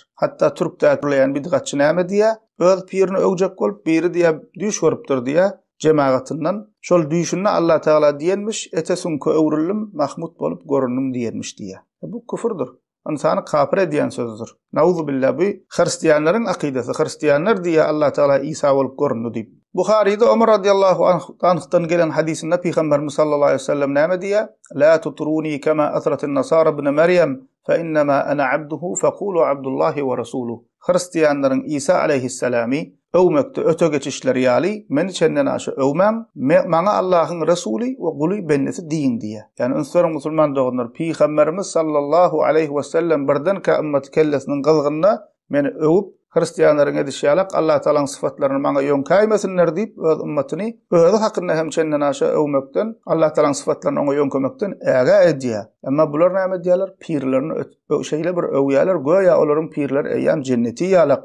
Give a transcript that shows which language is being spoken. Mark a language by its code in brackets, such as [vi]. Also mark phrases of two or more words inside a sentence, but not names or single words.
[tk] Hatta Türk'te kurulayan bidgatçı näme diýär? Öz pirini öwjek bolup biri diýär düş görüpdir diýär jemaatyndan. Şol düşünde Allah Taala diýenmiş, etesünki öwrilim mahmud bolup görünüm diýenmiş diýär. Bu küfürdir. İnsany kafir edýän sözdür. [ar] نعوذ بالله, [tk] bu hristiýanlaryň akidesi. Hristiýanlar diýär Allah Taala İsa bolup göründü diýip. Buhari'de Ömer [ar] رضي الله عنه'tan [tk] gelen hadisinde Peygamberimiz [ar] صلى الله عليه وسلم [tk] näme diýär? [ar] لا تطروني كما أطرت النصارى ابن مريم فإنما أنا عبده فقولوا عبد الله ورسوله. [tk] Hristiýanlaryň İsa aleyhisselami öwmekde öte geçişleri ýaly, meni çenden aşy öwmem, maňa Allahyň rasuly we guly bennesi diýin diýär. Yani ünsörüň musulman doganlar Peygamberimiz [ar] صلى الله عليه وسلم [tk] birden ka ümmet kellesiniň gylgyna meni öwüp Hristiýanlaryň edişýälek Allah Taala'nın sıfatlaryny maňa ýonkaýmasynar diýip öz ümmetini özü hakynda hem çenden aşa öwmekden Allah Taala'nın sıfatlaryny oňa ýonkamekden äge edýär. Emma bular näme diýerler? Pirlerini şeýle bir öwýärler, goýa olaryň pirler eýam jenneti ýalak.